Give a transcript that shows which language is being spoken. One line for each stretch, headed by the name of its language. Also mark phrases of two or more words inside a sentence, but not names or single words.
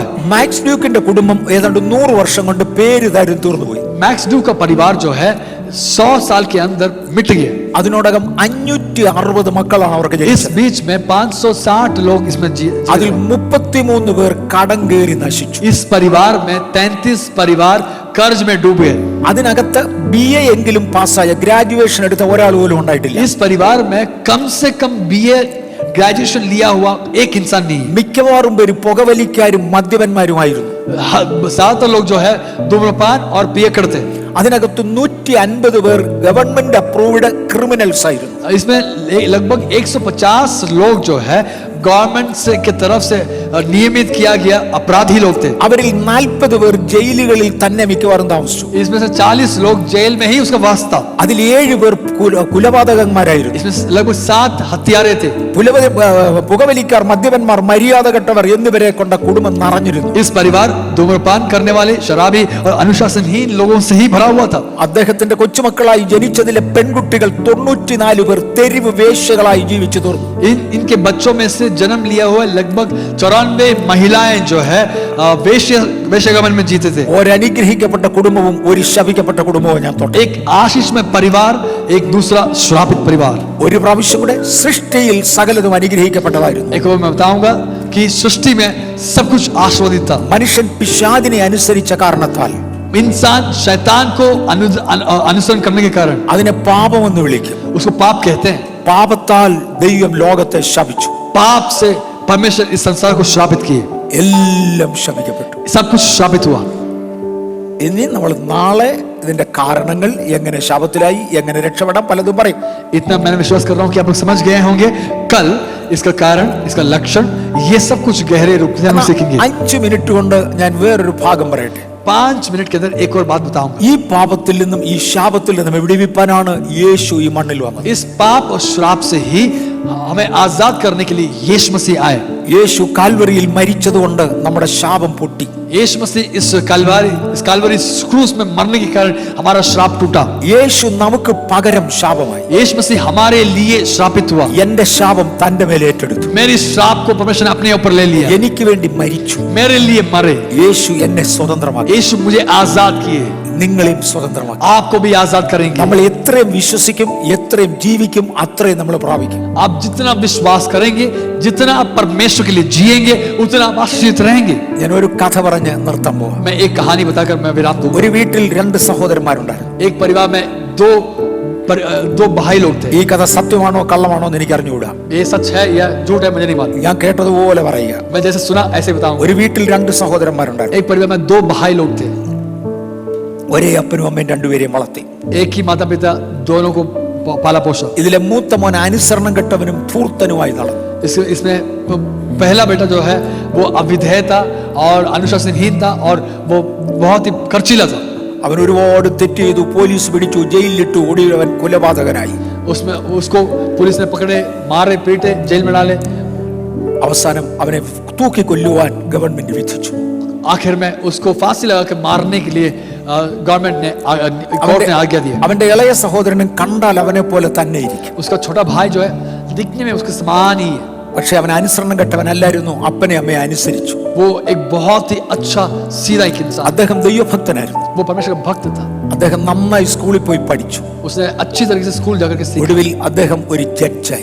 Malayalam: മാക്സ് ഡ്യൂക്കിന്റെ കുടുംബം ഏതാണ്ട് 100 വർഷം കൊണ്ട് പേര് തരും തീർന്നുപോയി.
Hindi: मैक्स ड्यू का परिवार जो है 100 साल के अंदर मिट गया.
Malayalam: അതിനോടകം 560 മക്കളാണ് അവർക്ക്
Hindi: इस
Malayalam: ജനിച്ചത്.
Hindi: बीच में 560 लोग इसमें
Malayalam: അതിൽ 33 പേർ കടം കയറി നശിച്ചു.
Hindi: इस परिवार में 33 परिवार कर्ज में डूब गए.
Malayalam: അതിനകത്ത് BA എങ്കിലും പാസ്സായ ഗ്രാജുവേഷൻ എടുത്ത ഒരാൾ പോലും ഉണ്ടായിട്ടില്ല.
Hindi: इस परिवार में कम से कम BA ग्रेजुएशन लिया हुआ एक इंसान नहीं.
Malayalam: മിക്കവാറും പേര് പുകവലിക്കാരും മദ്യപന്മാരുമായിരുന്നു.
Hindi: ज्यादातर लोग जो है धूम्रपान और पिए करते.
Malayalam: അതിനകത്ത് 150 പേർ
English: government approved criminals
Malayalam: ആയിരുന്നു.
Hindi: इसमें लगभग 150 लोग जो है गवर्नमेंट से की तरफ से नियमित किया गया अपराधी लोग थे.
Malayalam: അവരിൽ 40 പേർ ജയിലുകളിൽ തന്നെ മിക്കവാറും താമസിച്ചു.
Hindi: इसमें से 40 लोग जेल में ही उसका वास था.
Malayalam: അതിൽ 7 പേർ കുലപാതകന്മാരായിരുന്നു.
Hindi: इसमें लगभग 7 हत्यारे थे.
Malayalam: പുകവലിക്കാർ, മദ്യപന്മാർ, മര്യാദകെട്ടവർ എന്നിവരെ കൊണ്ട കുടുംബം നിറഞ്ഞിരുന്നു.
Hindi: इस परिवार धूम्रपान करने वाले, शराबी और अनुशासनहीन लोगों से ही भरा हुआ था.
Malayalam: അദ്ദേഹത്തിന്റെ കൊച്ചുമക്കളായി ജനിച്ചതിലെ പെൺകുട്ടികൾ 94 പേർ തെരുവ് വേശ്യകളായി ജീവിച്ചു തീർന്നു.
Hindi: इनके बच्चों में से जन्म लिया हुआ लगभग 94 महिलाएं जो है वेश्यागमन में जीते थे.
Malayalam: ഒരു അനുഗ്രഹിക്കപ്പെട്ട കുടുംബവും ഒരു ശപിക്കപ്പെട്ട കുടുംബവും ഞാൻ തൊട്ടു.
Hindi: एक आशीष में परिवार, एक दूसरा श्रापित परिवार.
Malayalam: ഒരു പ്രാവശ്യം കൂടെ സൃഷ്ടിയിൽ സകലതും അനുഗ്രഹിക്കപ്പെട്ടതായിരുന്നു.
Hindi: एक और मैं बताऊंगा कि सृष्टि में सब कुछ आशीर्वादित था.
Malayalam: മനുഷ്യൻ പിശാചിനെ അനുസരിച്ച കാരണത്താൽ
Hindi: इंसान शैतान को अनुसरण करने के कारण
Malayalam: അതിനെ പാപമെന്ന് വിളിക്കും.
Hindi: उसको पाप कहते हैं.
Malayalam: പാപത്താൽ ദൈവം ലോകത്തെ ശപിച്ചു.
Hindi: पाप से परमेश्वर इस संसार को श्रापित किए.
Malayalam: എല്ലാം ശപിക്കപ്പെട്ടു.
Hindi: सब कुछ श्रापित हुआ.
Malayalam: ഇനി നമ്മൾ നാളെ ഇതിന്റെ കാരണങ്ങൾ, എങ്ങനെ ശാപത്തിലായി, എങ്ങനെ രക്ഷപ്പെടാം, പലതും പറയും.
Hindi: इतना मैंने विश्वास कर रहा हूं कि आप लोग समझ गए होंगे. कल इसका कारण, इसका लक्षण, ये सब कुछ गहरे रूप से हम सीखेंगे.
Malayalam: 5 മിനിറ്റ് കൊണ്ട് ഞാൻ വേറൊരു ഭാഗം പറയട്ടെ.
Hindi: 5 मिनट के अंदर एक और बात बताऊंगा.
Malayalam: ഈ പാപത്തിൽ നിന്നും ഈ ശാപത്തിൽ നിന്നും വിടുവിപ്പാനാണ് യേശു ഈ മണ്ണിൽ വന്നത്.
Hindi: इस पाप और श्राप से ही हमें आजाद करने के लिए यीशु मसीह आए.
Malayalam: യേശു കാൽവറിയിൽ മരിച്ചതുകൊണ്ട് നമ്മുടെ ശാപം പൊട്ടി.
Hindi: यीशु मसीह इस कालवरी क्रूस में मरने के कारण हमारा श्राप टूटा.
Malayalam: യേശു നമുക്ക് പകരം ശാപമായി.
Hindi: यीशु मसीह हमारे लिए श्रापित हुआ.
Malayalam: എന്റെ ശാപം തന്റെ മേൽ ഏറ്റെടുത്തു.
Hindi: मेरी श्राप को परमेश्वर ने अपने ऊपर ले लिया.
Malayalam: എനിക്ക് വേണ്ടി മരിച്ചു.
Hindi: मेरे लिए मरे.
Malayalam: യേശു എന്നെ സ്വതന്ത്രമാക്കി.
Hindi: यीशु मुझे आजाद किए.
Malayalam: നിങ്ങളെയും സ്വതന്ത്രമാക്കി.
Hindi: आपको भी आजाद करेंगे.
Malayalam: നമ്മൾ എത്രയും വിശ്വസിക്കും, എത്രയും ജീവിക്കും, അത്രയും നമ്മൾ പ്രാപിക്കും.
Hindi: आप जितना विश्वास करेंगे, जितना आप परमेश्वर के लिए जिएंगे, उतना आप आशीषित रहेंगे.
Malayalam: ഞാൻ ഒരു കഥ പറഞ്ഞ് നിർത്താൻ പോവാം.
Hindi: मैं एक कहानी बताकर मैं विराम दूंगा.
Malayalam: ഒരു വീട്ടിൽ 2 സഹോദരന്മാരുണ്ടായിരുന്നു.
Hindi: एक परिवार में दो भाई लोग थे.
Malayalam: ഈ കഥ സത്യമാണോ കള്ളമാണോ എന്ന് എനിക്ക് അറിഞ്ഞുകൂടാ.
Hindi: ये सच है या झूठ है मुझे नहीं मालूम.
Malayalam: ഞാൻ കേട്ടതുപോലെ പറയുക.
Hindi: मैं जैसे सुना ऐसे बताऊंगा.
Malayalam: ഒരു വീട്ടിൽ 2 സഹോദരന്മാരുണ്ടായിരുന്നു.
Hindi: एक परिवार में 2 भाई लोग थे.
Malayalam: ഒരേ അപ്പനും അമ്മയും രണ്ടുപേരെയും വളർത്തി.
Hindi: एक ही माता पिता दोनों को पाला पोषा.
Malayalam: ഇതിലെ മൂത്ത മോൻ അനുസരണം കെട്ടവനും ധൂർത്തനുമായി നടന്നു.
Hindi: इसमें पहला बेटा जो है वो अविधेय था और अनुशासनहीन था और वो बहुत ही खर्चीला था.
Malayalam: അവൻ ഒരുപാട് തെറ്റ് ചെയ്തു, പോലീസ് പിടിച്ചു, ജയിലിലിട്ടു, ഒടുവിൽ അവൻ കൊലപാതകനായി.
Hindi: उसमें उसको पुलिस ने पकड़े, मारे, पीटे, जेल में डाले.
Malayalam: അവസാനം അവനെ തൂക്കിക്കൊല്ലുവാൻ ഗവൺമെന്റ് വിധിച്ചു.
Hindi: आखिर में उसको फांसी लगा के मारने के लिए गवर्नमेंट ने कोर्ट ने आज्ञा दी.
Malayalam: അവന്റെ ഇളയ സഹോദരനും കണ്ടാൽ അവനെ പോലെ തന്നെ ഇരിക്കും.
Hindi: उसका छोटा भाई जो है दिखने में उसके समान ही है.
Malayalam: പക്ഷെ അവൻ അനുസരണം കെട്ടവനല്ലായിരുന്നു, അപ്പനെ അമ്മയെ അനുസരിച്ചു.
Hindi: वो एक बहुत ही अच्छा सीधा एक इंसान.
Malayalam: അദ്ദേഹം ദൈവഭക്തനായിരുന്നു.
Hindi: वो परमेश्वर का भक्त था.
Malayalam: അദ്ദേഹം നന്നായി സ്കൂളിൽ പോയി പഠിച്ചു.
Hindi: उसने अच्छी तरीके से स्कूल जाकर के सीखा.
Malayalam: ഒടുവിൽ അദ്ദേഹം ഒരു ജഡ്ജായി.